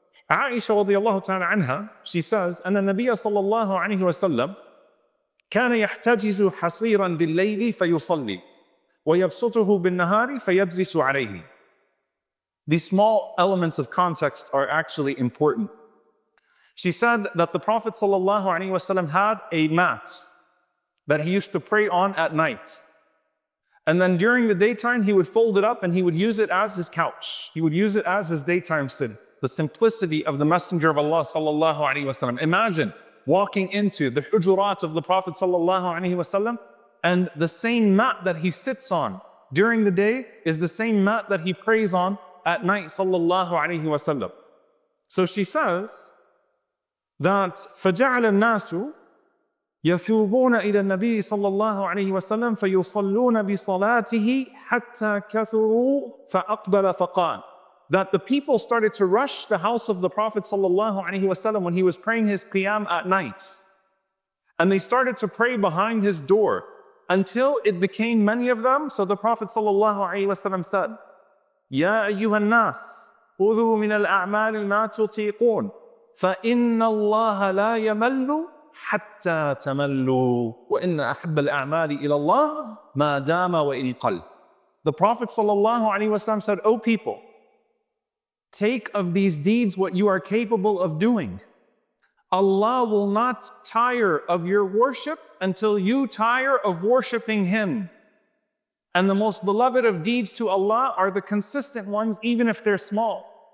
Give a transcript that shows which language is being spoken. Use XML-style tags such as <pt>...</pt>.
<en>Aisha radiyallahu ta'ala anha, she says,</en> <ar>أن النبي صلى الله عليه وسلم كان يحتجز حصيرا بالليل فيصلي ويبسطه بالنهار فيجلس عليه.</ar> <en>These small elements of context are actually important. She said that the Prophet sallallahu alaihi wasallam had a mat that he used to pray on at night. And then during the daytime, he would fold it up and he would use it as his couch. He would use it as his daytime sit. The simplicity of the Messenger of Allah sallallahu alaihi wasallam. Imagine walking into the hujurat of the Prophet sallallahu alaihi wasallam, and the same mat that he sits on during the day is the same mat that he prays on at night sallallahu alaihi wasallam. So she says that</en> <ar>فَجَعَلَ النَّاسُ يَثُوبُونَ إِلَى النَّبِيِّ صلى الله عليه وسلم فَيُصَلُّونَ بِصَلَاتِهِ حَتَّى كَثُرُوا فَأَقْبَلَ فَقَالَ.</ar> <en>That the people started to rush the house of the Prophet sallallahu alaihi wasallam when he was praying his qiyam at night. And they started to pray behind his door until it became many of them. So the Prophet sallallahu alaihi wasallam said,</en> <ar>يَا أَيُّهَا النَّاسِ خُذُوا مِنَ الْأَعْمَالِ مَا تُطِيقُونَ فَإِنَّ اللَّهَ لَا يَمَلُّ حَتَّى تَمَلُّوا وَإِنَّ أَحَبَّ الْأَعْمَالِ إِلَى اللَّهِ مَا دَامَ وَإِنْ قَلَّ.</ar> <en>The Prophet sallallahu alaihi wasallam said, O people, take of these deeds what you are capable of doing. Allah will not tire of your worship until you tire of worshiping Him. And the most beloved of deeds to Allah are the consistent ones, even if they're small.</en>